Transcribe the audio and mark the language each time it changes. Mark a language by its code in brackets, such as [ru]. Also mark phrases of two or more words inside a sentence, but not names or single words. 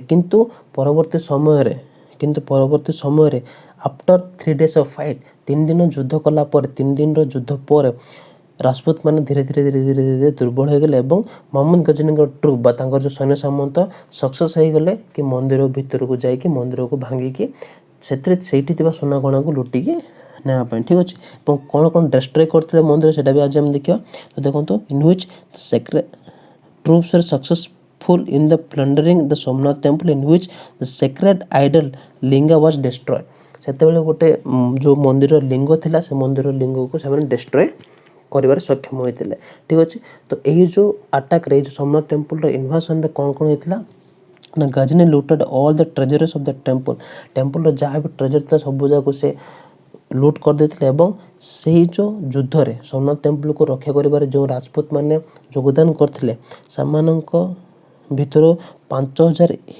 [or] କିନ୍ତୁ ପରବର୍ତ୍ତୀ ସମୟରେ [en] after 3 days of fight, [or] 3 ଦିନ ଯୁଦ୍ଧ କଲା ପରେ, 3 ଦିନର ଯୁଦ୍ଧ ପରେ ରାଜପୁତ ମାନେ ଧୀରେ ଧୀରେ ଦୁର୍ବଳ ହୋଇଗଲେ ଏବଂ ମହମ୍ମଦ ଗଜନୀଙ୍କ ଟ୍ରୁପ୍ ବା ତାଙ୍କର ଯେଉଁ ସୈନ୍ୟ ସାମନ୍ତ ସକ୍ସେସ୍ ହେଇଗଲେ କି ମନ୍ଦିର ଭିତରକୁ ଯାଇକି ମନ୍ଦିରକୁ ଭାଙ୍ଗିକି ସେଇଠି ଥିବା ସୁନା ଗହଣାକୁ ଲୁଟିକି ନେବା ପାଇଁ। ଠିକ୍ ଅଛି, ଏବଂ କ'ଣ ଡେଷ୍ଟ୍ରୟ କରିଥିଲେ ମନ୍ଦିର ସେଟା ବି ଆଜି ଆମେ ଦେଖିବା। ତ ଦେଖନ୍ତୁ, [en] in which troops were successful in the plundering the Somnath temple in which the sacred idol linga was destroyed। [or] ସେତେବେଳେ ଗୋଟେ ଯେଉଁ ମନ୍ଦିର ଲିଙ୍ଗ ଥିଲା ସେ ମନ୍ଦିର ଲିଙ୍ଗକୁ ସେମାନେ ଡେଷ୍ଟ୍ରୟ କରିବାରେ ସକ୍ଷମ ହୋଇଥିଲେ। ଠିକ୍ ଅଛି, ତ ଏହି ଯେଉଁ ଆଟାକ୍ରେ ଏଇ ଯେଉଁ ସୋମନାଥ ଟେମ୍ପଲର ଇନଭାସନରେ କ'ଣ ହେଇଥିଲା ନା ଗଜନୀ [en] looted all the treasuries of the temple [or] ଯାହା ବି ଟ୍ରେଜର ଥିଲା ସବୁ ଯାକୁ ସେ ଲୁଟ୍ କରିଦେଇଥିଲେ ଏବଂ ସେହି ଯେଉଁ ଯୁଦ୍ଧରେ ସୋମନାଥ ଟେମ୍ପଲକୁ ରକ୍ଷା କରିବାରେ ଯେଉଁ ରାଜପୁତ ମାନେ ଯୋଗଦାନ କରିଥିଲେ ସେମାନଙ୍କ ଭିତରୁ 5000